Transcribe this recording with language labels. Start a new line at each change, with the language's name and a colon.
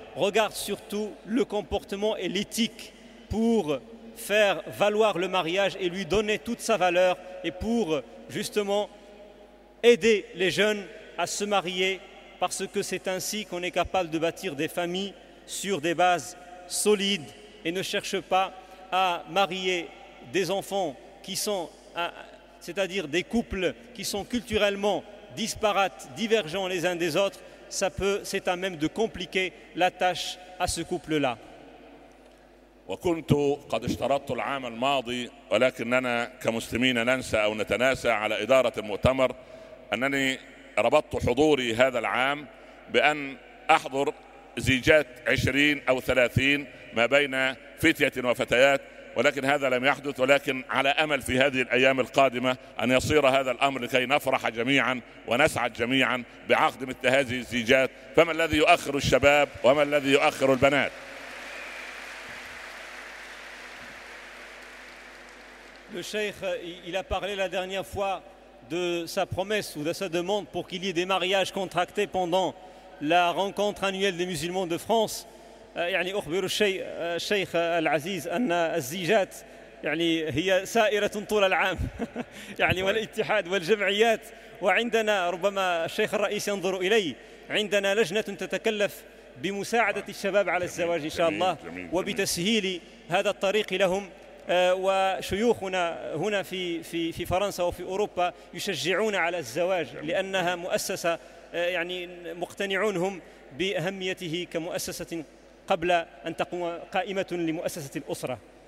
French: Regarde surtout le comportement et l'éthique pour faire valoir le mariage et lui donner toute sa valeur et pour justement aider les jeunes à se marier, parce que c'est ainsi qu'on est capable de bâtir des familles sur des bases solides. Et ne cherche pas à marier des enfants qui sont, c'est-à-dire des couples qui sont culturellement disparates, divergents les uns des autres. C'est à même de compliquer la tâche à ce couple-là.
Arabic: وكنت قد اشترطت العام الماضي ولكننا كمسلمين ننسى أو نتناسى على إدارة المؤتمر أنني ربطت حضوري هذا العام بأن أحضر زيجات 20 أو 30 ما بين فتية وفتيات ولكن هذا لم يحدث ولكن على أمل في هذه الأيام القادمة أن يصير هذا الأمر لكي نفرح جميعا ونسعد جميعا بعقد مثل هذه الزيجات فما الذي يؤخر الشباب وما الذي يؤخر البنات
French: Le cheikh, il a parlé la dernière fois de sa promesse ou de sa demande pour qu'il y ait des mariages contractés pendant la rencontre annuelle des musulmans de France.
Arabic: يعني أخبر الشيخ العزيز أن الزيجات يعني هي سائرة طول العام يعني والاتحاد والجمعيات وعندنا ربما الشيخ الرئيس ينظر إلي عندنا لجنة تتكلف بمساعدة الشباب على الزواج إن شاء الله وبتسهيل هذا الطريق لهم وشيوخنا هنا في في في فرنسا وفي أوروبا يشجعون على الزواج لأنها مؤسسة يعني مقتنعون هم بأهميته كمؤسسة قبل أن تقوم قائمة لمؤسسة الأسرة